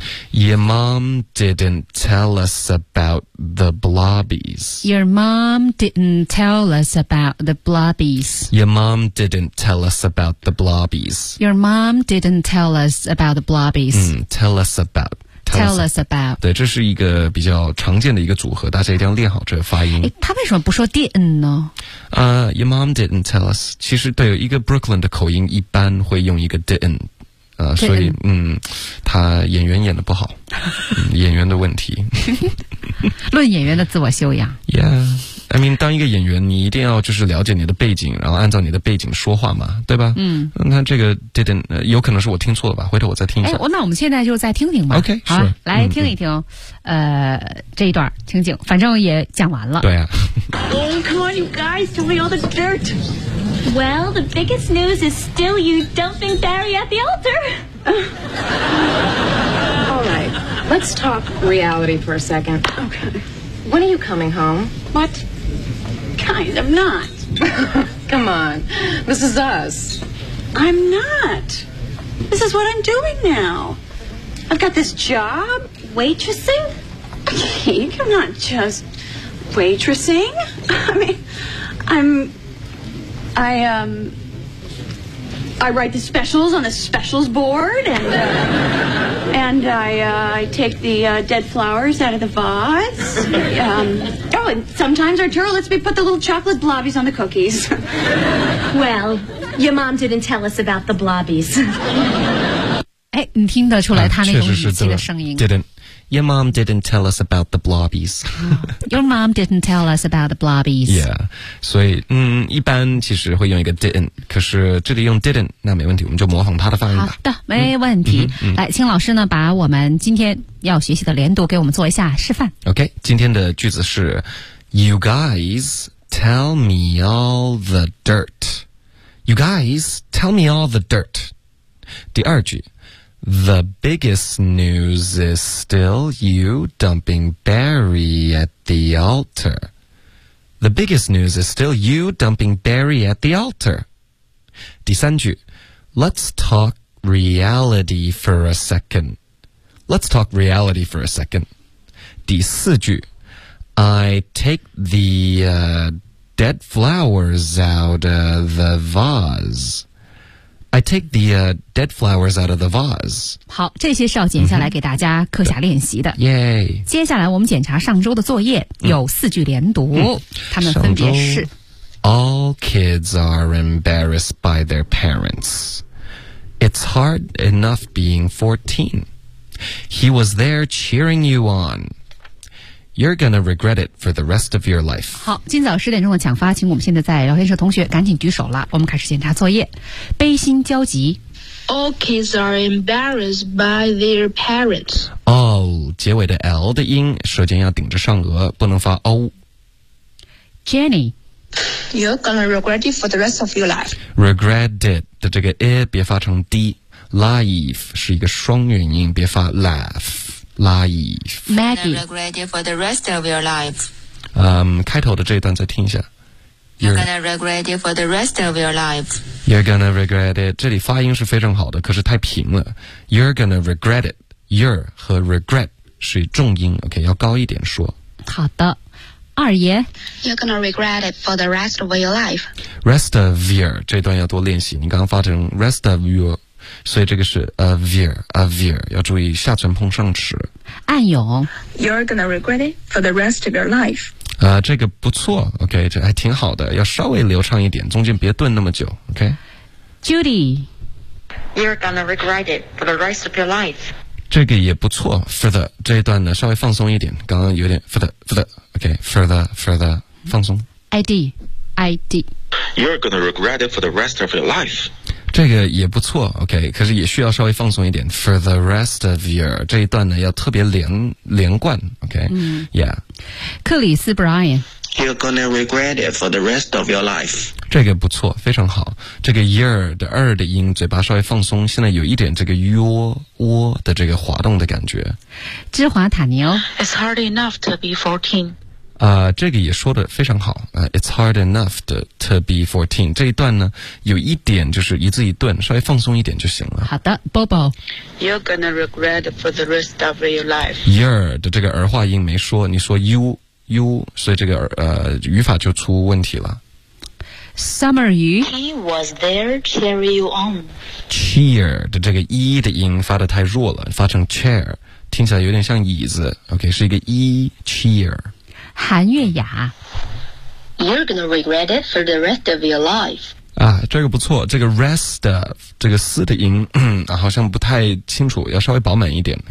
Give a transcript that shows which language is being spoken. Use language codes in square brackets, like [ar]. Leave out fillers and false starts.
[en] Your mom didn't tell us about the blobbies Your mom didn't tell us about the blobbies Your mom didn't tell us about the blobbies Your mom didn't tell us about the blobbies、 Tell us about Tell us about [zh] 对这是一个比较常见的一个组合大家一定要练好这个发音他为什么不说 didn't 呢、 [en] Your mom didn't tell us [zh] 其实对一个 Brooklyn 的口音一般会用一个 didn't、所以他演员演得不好、演员的问题论演员的自我修养 [en] Yeah I mean [zh] 当一个演员你一定要就是了解你的背景然后按照你的背景说话嘛对吧那这个 didn't、有可能是我听错了吧回头我再听一下那我们现在就再听听吧 [en] OK [zh] 好、 [en] sure. [zh] 来听一听、这一段情景反正也讲完了对啊 [en] Oh come on you guys tell me all the dirt Well the biggest news is still you dumping Barry at the altar Alright Let's talk reality for a second. Okay. When are you coming home? What? Kind of not. Come on. This is us. I'm not. This is what I'm doing now. I've got this job. Waitressing? Okay, I'm not just waitressing. I mean, I'm... I, I write the specials on the specials board, and, and I take the dead flowers out of the vase. Oh, and sometimes Arturo lets me put the little chocolate blobbies on the cookies. Well, your mom didn't tell us about the blobbies. [zh] 哎，你听得出来他那种语气的声音。 [en] Didn't. Your mom didn't tell us about the blobbies. Your mom didn't tell us about the blobbies. Yeah. [zh] 所以一般其实会用一个 didn't, 可是这里用 didn't, 那没问题，我们就模仿他的发音吧。好的，没问题。来，请老师呢把我们今天要学习的连读给我们做一下示范。 [en] OK, [zh] 今天的句子是 [en] You guys tell me all the dirt. You guys tell me all the dirt. [zh] 第二句。 [en] The biggest news is still you dumping Barry at the altar. The biggest news is still you dumping Barry at the altar. [zh] 第三句 [en] Let's talk reality for a second. Let's talk reality for a second. [zh] 第四句 [en] I take the dead flowers out of the vase. I take the dead flowers out of the vase. [zh] 好，这些是要剪下来给大家课下练习的。耶、mm-hmm. yeah. ！接下来我们检查上周的作业，有四句连读，他们分别是 [en] ：All kids are embarrassed by their parents. It's hard enough being 14. He was there cheering you on. You're gonna regret it for the rest of your life. [zh] 好，今早十点钟的抢发，请我们现在在聊天室同学赶紧举手了。我们开始检查作业。悲心焦急。 [en] All kids are embarrassed by their parents. [zh] All 结尾的 L 的音，舌尖要顶着上颚，不能发 O. [en] Jenny, you're gonna regret it for the rest of your life. [zh] Regret it 的这个 I 别发成 D. Life 是一个双元音，别发 laugh. Life. [en] Maggie. You're gonna regret it for the rest of your life. [zh] 开头的这一段再听一下。 [en] You're gonna regret it for the rest of your life. You're gonna regret it. [zh] 这里发音是非常好的，可是太平了。 [en] You're gonna regret it. [zh] You're 和 regret 是重音 ，OK， 要高一点说。好的，二爷。 [en] You're gonna regret it for the rest of your life. [zh] Rest of your 这段要多练习。你刚刚发成 rest of your。所以这个是 a veer 要注意下唇碰上齿。暗涌 [en] You're gonna regret it for the rest of your life. [zh] 这个不错 ,OK, 这还挺好的要稍微流畅一点中间别顿那么久 ,OK? [en] Judy. You're gonna regret it for the rest of your life. [zh] 这个也不错 for the, 这一段呢稍微放松一点刚刚有点 for the, 放松。 [en] ID. You're gonna regret it for the rest of your life. [zh] 这个也不错 ,OK, 可是也需要稍微放松一点 , [en] for the rest of your, [zh] 这一段呢要特别连贯 ,OK,、嗯、 [en] yeah. [zh] 克里斯 Brian, [en] you're gonna regret it for the rest of your life. [zh] 这个不错非常好这个 year 的二的音嘴巴稍微放松现在有一点这个窝的这个滑动的感觉。芝华塔尼哦 [en] ,it's hard enough to be 14. [zh] 这个也说得非常好 [en] It's hard enough to be 14 [zh] 这一段呢有一点就是一字一顿稍微放松一点就行了好的 Bobo [en] You're gonna regret for the rest of your life [zh] You're 的这个儿化音没说你说 you 所以这个语法就出问题了 [en] Summer Yu He was there cheer you on [zh] Cheer 的这个 e 的音发得太弱了发成 chair 听起来有点像椅子 OK 是一个 e cheer [en] Han Yue Ya. You're gonna regret it for the rest of your life. [zh] 啊，这个不错，这个 rest of 这个四的音、好像不太清楚，要稍微饱满一点。